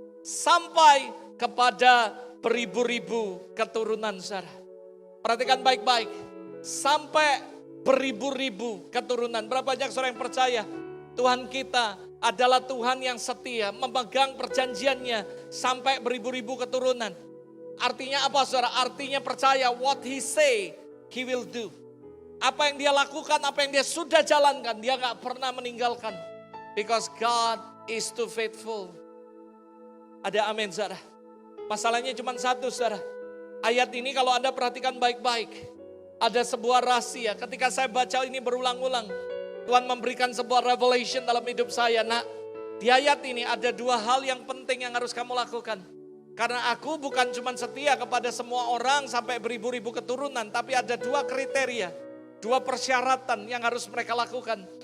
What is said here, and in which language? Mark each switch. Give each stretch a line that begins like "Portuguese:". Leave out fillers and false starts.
Indonesian: Sampai kepada beribu-ribu keturunan, saudara. Perhatikan baik-baik. Sampai beribu-ribu keturunan. Berapa banyak saudara yang percaya Tuhan kita adalah Tuhan yang setia, memegang perjanjiannya sampai beribu-ribu keturunan. Artinya apa, saudara? Artinya percaya
English: what He say, He will do.
Indonesian: Apa yang Dia lakukan, apa yang Dia sudah jalankan, Dia gak pernah meninggalkan.
English: Because God is too faithful.
Indonesian: Ada amin, saudara. Masalahnya cuma satu, saudara. Ayat ini kalau Anda perhatikan baik-baik, ada sebuah rahasia. Ketika saya baca ini berulang-ulang, Tuhan memberikan sebuah revelation dalam hidup saya. Nah, di ayat ini ada dua hal yang penting yang harus kamu lakukan. Karena aku bukan cuma setia kepada semua orang sampai beribu-ribu keturunan, tapi ada dua kriteria, dua persyaratan yang harus mereka lakukan.